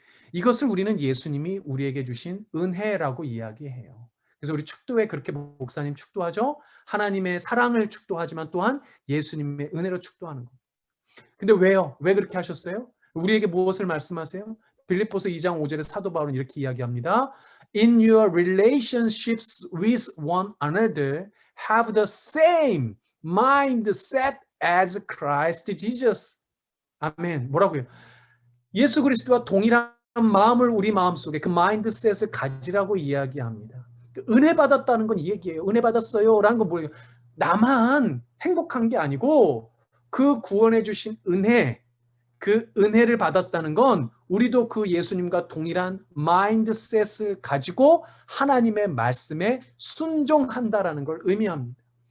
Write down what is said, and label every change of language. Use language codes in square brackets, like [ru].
[ko] 이것을 우리는 예수님이 우리에게 주신 은혜라고 이야기해요. 그래서 우리 축도회 그렇게 목사님 축도하죠. 하나님의 사랑을 축도하지만 또한 예수님의 은혜로 축도하는 겁니다. 근데 왜요? 왜 그렇게 하셨어요? 우리에게 무엇을 말씀하세요? 빌립보서 2장 5절에 사도 바울은 이렇게 이야기합니다. [en] In your relationships with one another, have the same mindset as Christ Jesus. [ko] 아멘. 뭐라고요? 예수 그리스도와 동일한 마음을 우리 마음속에 그 마인드셋을 가지라고 이야기합니다. 은혜 받았다는 건 이 얘기예요. 은혜 받았어요 라는 건 뭐예요? 나만 행복한 게 아니고 그 구원해 주신 은혜, 그 은혜를 받았다는 건 우리도 그 예수님과 동일한 마인드셋을 가지고 하나님의 말씀에 순종한다라는 걸 의미합니다.